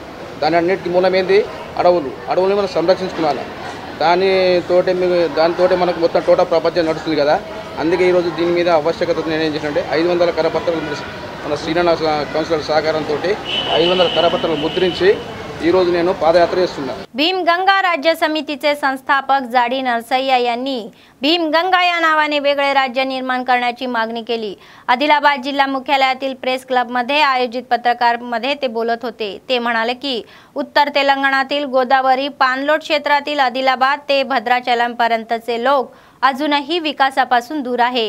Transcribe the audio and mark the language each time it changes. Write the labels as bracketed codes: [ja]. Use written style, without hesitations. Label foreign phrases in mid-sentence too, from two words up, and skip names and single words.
[te] దాని అన్నిటికీ మూలం ఏంది? అడవుల్ని మనం సంరక్షించుకోవాలి। దానితోటి మనకు మొత్తం టోటల్ ప్రపంచం నడుస్తుంది కదా। అందుకే ఈరోజు దీని మీద ఆవశ్యకత నేనేం చేసినంటే 500 కరపత్రాలు మన శ్రీనివాస కౌన్సిలర్ సహకారంతో 500 కరపత్రాలు ముద్రించి ఈ రోజు నేను పాదయాత్ర చేస్తున్నాను। [mr] भीमगंगा राज्य समितीचे संस्थापक जाडी नरसय्या यांनी भीमगंगा या नावाने वेगळे राज्य निर्माण करण्याची मागणी केली। आदिलाबाद जिल्हा मुख्यालयातील [en] press club [mr] मध्ये आयोजित पत्रकार मध्ये ते बोलत होते। ते म्हणाले की उत्तर तेलंगणातील गोदावरी पाणलोट क्षेत्रातील आदिलाबाद ते भद्राचलम पर्यंतचे लोक अजूनही विकासापासून दूर आहे।